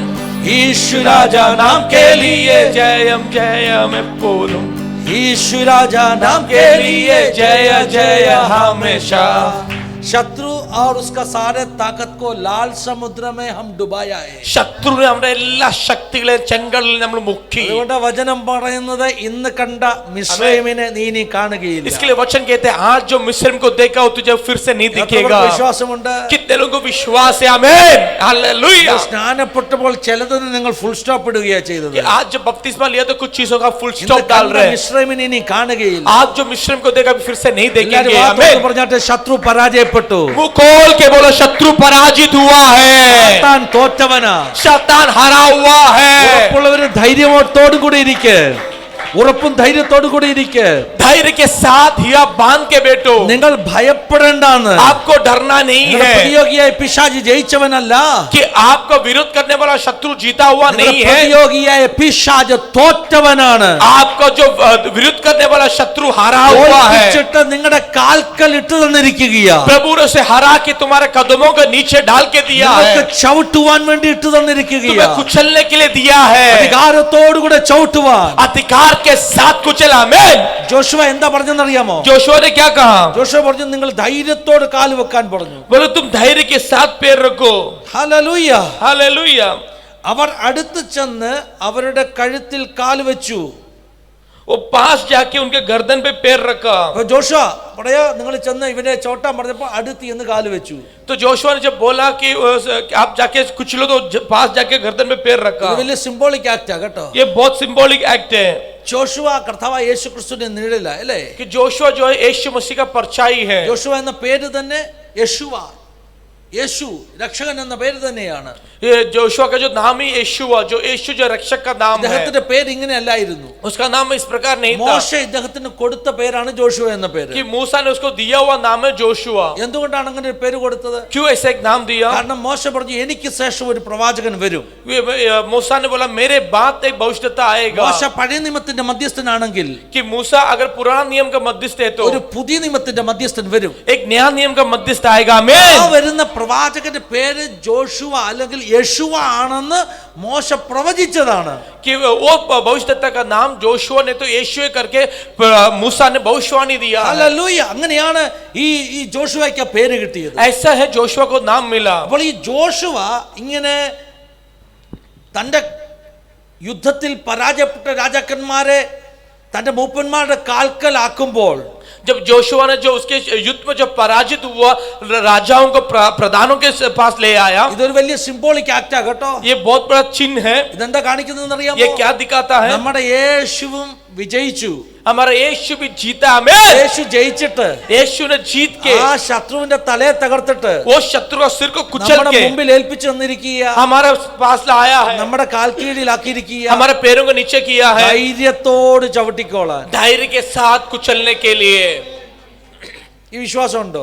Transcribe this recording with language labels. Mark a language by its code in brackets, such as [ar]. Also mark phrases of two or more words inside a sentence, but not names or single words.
[hi] यीशु राजा नाम के लिए [ml] ജയം ജയം എപ്പോഴും [hi] यीशु राजा नाम के लिए जय जय हमेशा शत्रु और उसका सारे ताकत को लाल समुद्र में हम डुबाया है [ml] ശത്രുവിനെ നമ്മുടെ എല്ലാ ശക്തികളെയും ചെങ്കടലിൽ നമ്മൾ മുക്കി അതുകൊണ്ട് വചനം പറയുന്നത് ഇന്ന് കണ്ട മിസ്രൈമിനെ നീ ഇനി കാണുകയില്ല [hi] इसके लिए वचन कहते हैं आज जो मिस्र को देखा हो तुझे फिर से नहीं दिखेगा [ml] വിശ്വാസമുണ്ട് [hi] कितने लोगों को विश्वास है आमीन हालेलुया [ml] സ്നാനപ്പെട്ടപ്പോൾ ചിലതിന് നിങ്ങൾ [en] full stop [ml] ഇടുകയാ ചെയ്തത് [hi] कि आज जब बपतिस्मा लिया तो कुछ चीजों का [en] full stop [hi] डाल रहे हैं [ml] മിസ്രൈമിനെ ഇനി കാണുകയില്ല [hi] आज जो मिस्र को देखा फिर से नहीं देखेंगे [ml] എല്ലാവരും വാ [hi] आमीन [ml] തുറന്ന് പറഞ്ഞാട്ടെ ശത്രു പരാജയപ്പെട്ടു [hi] मुंह खोल के बोलो शत्रु पराजित हुआ है [ml] സാത്താൻ തോറ്റവനാ [hi] शैतान हारा हुआ है [ml] ഉറപ്പുള്ളവര് ധൈര്യമോത്തോടു കൂടി ഇരിക്കെ ഉറപ്പും ധൈര്യത്തോടു കൂടി ഇരിക്കെ [hi] धैर्य के साथ हिया बांध के बैठो [ml] നിങ്ങൾ ഭയപ്പെടേണ്ടാന്ന് [hi] आपको डरना नहीं है [ml] പ്രതിയോഗിയായ പിശാച് ജയിച്ചവനല്ല [hi] कि आपको विरोध करने वाला शत्रु जीता हुआ नहीं है [ml] പ്രതിയോഗിയായ പിശാച് തോറ്റവനാണ് [hi] आपको जो विरोध करने वाला शत्रु हारा हुआ है [ml] തോൽപ്പിച്ചിട്ട് നിങ്ങളുടെ കാൽക്കൽ ഇട്ടു തന്നിരിക്കുകയാ [hi] प्रभु ने उसे हरा के तुम्हारे कदमों के नीचे डाल के दिया है [ml] നിങ്ങൾക്ക് ചവിട്ടുവാൻ വേണ്ടി ഇട്ടു തന്നിരിക്കുകയാ [hi] तुम्हें कुचलने के लिए दिया है [ml] അധികാരത്തോടു കൂടെ ചവിട്ടുവാൻ [hi] अधिकार के साथ कुचला आमीन [ml] ജോഷുവ എന്താ പറഞ്ഞെന്നറിയാമോ [hi] जोशुआ ने क्या कहा [ml] ജോഷുവ പറഞ്ഞു നിങ്ങൾ ധൈര്യത്തോട് കാൽ വെക്കാൻ പറഞ്ഞു [hi] बोलो तुम धैर्य के साथ पैर रखो [ml] ഹല്ലേലൂയ [hi] हालेलुया [ml] അവർ അടുത്ത് ചെന്ന് അവരുടെ കഴുത്തിൽ കാൽ വെച്ചു [hi] वो पास जाके उनके गर्दन पे पैर रखा [ml] അപ്പൊ ജോഷുവ പറയാ നിങ്ങൾ ചെന്ന് ഇവരെ ചോട്ടാൻ പറഞ്ഞപ്പോ അടുത്ത് എന്ന് കാല് വെച്ചു [hi] तो जोशुआ ने जब बोला कि आप जाके कुचलो तो पास जाके गर्दन पे पैर रखा [ml] ഇത് വലിയ [en] symbolic act [ml] കേട്ടോ [hi] ये बहुत [en] symbolic act [hi] है [ml] ജോഷുവ കർത്താവായ യേശു ക്രിസ്തുവിന്റെ നിഴലില അല്ലേ [hi] कि जोशुआ जो है यीशु मसीह का परछाई है [ml] ജോഷുവ എന്ന പേര് തന്നെ യേശുവ യേശു രക്ഷകൻ എന്ന പേര് തന്നെയാണ് [hi] ये जोशुआ का जो नाम ही यीशुआ जो यीशु जो रक्षक का नाम है [ml] ഇദ്ദേഹത്തിന്റെ പേര് ഇങ്ങനെ അല്ലായിരുന്നു [hi] उसका नाम इस प्रकार नहीं था [ml] മോശ ഇദ്ദേഹത്തിന് കൊടുത്ത പേരാണ് ജോഷുവ എന്ന പേര് [hi] कि मूसा ने उसको दिया हुआ नाम है जोशुआ [ml] എന്തുകൊണ്ടാണ് അങ്ങനെ ഒരു പേര് കൊടുത്തത് [hi] क्यों ऐसा एक नाम दिया [ml] കാരണം മോശ പറഞ്ഞു എനിക്ക് ശേഷം ഒരു പ്രവാചകൻ വരും [hi] मूसा ने बोला मेरे बाद एक भविष्यता आएगा [ml] മോശ പഴയ നിയമത്തിന്റെ മധ്യസ്ഥനാണെങ്കിൽ [hi] कि मूसा अगर पुराना नियम का मध्यस्थ है तो [ml] ഒരു പുതിയ നിയമത്തിന്റെ മധ്യസ്ഥൻ വരും [hi] एक नया नियम का मध्यस्थ आएगा ആ आमीन [ml] വരുന്ന പ്രവാചകന്റെ പേര് ജോഷുവ അല്ലെങ്കിൽ യേശുവ ആണെന്ന് മോശ പ്രവചിച്ചതാണ് [hi] कि वो भविष्यता का नाम जोशुआ ने तो यीशु करके मूसा ने भविष्यवाणी दिया है। [ml] ഹല്ലേലൂയ അങ്ങനെയാണ് ഈ ജോഷുവയ്ക്ക് ആ പേര് കിട്ടിയത് [hi] ऐसा है जोशुआ को नाम मिला [ml] അപ്പോൾ ഈ ജോഷുവ ഇങ്ങനെ തന്റെ യുദ്ധത്തിൽ പരാജയപ്പെട്ട രാജാക്കന്മാരെ തന്റെ മൂപ്പന്മാരുടെ കാൽക്കലാക്കുമ്പോൾ [hi] जब जोशुआ ने जो उसके युद्ध में जो पराजित हुआ राजाओं को प्रधानों के पास ले आया [ml] ഇതൊരു വലിയ [en] symbolic act [ml] കേട്ടോ [hi] ये बहुत बड़ा चिन्ह है [ml] ഇതെന്താ കാണിക്കുന്നതെന്ന് അറിയാമോ [hi] ये क्या दिखाता है [ml] നമ്മുടെ യേശുവും വിജയിച്ചു. [hi] हमारा यीशु भी जीता. आमीन. [ml] യേശു ജയിച്ചിട്ട് [hi] यीशु ने जीत के [ml] ആ ശത്രുവിന്റെ തലയെ തകർത്തിട്ട് [hi] वो शत्रु का सिर को कुचल [ml] നമ്മുടെ [hi] के [ml] മുമ്പിൽ ഏൽപ്പിച്ചു തന്നിരിക്കുക, [hi] हमारे पास लाया है, [ml] നമ്മുടെ കാൽ കീഴിലാക്കിയിരിക്കുക. [hi] हमारे पैरों को नीचे किया है, [ml] ധൈര്യത്തോട് ചവിട്ടിക്കോളാൻ. [hi] धैर्य के साथ कुचलने के लिए. [ml] ഈ വിശ്വാസം ഉണ്ടോ?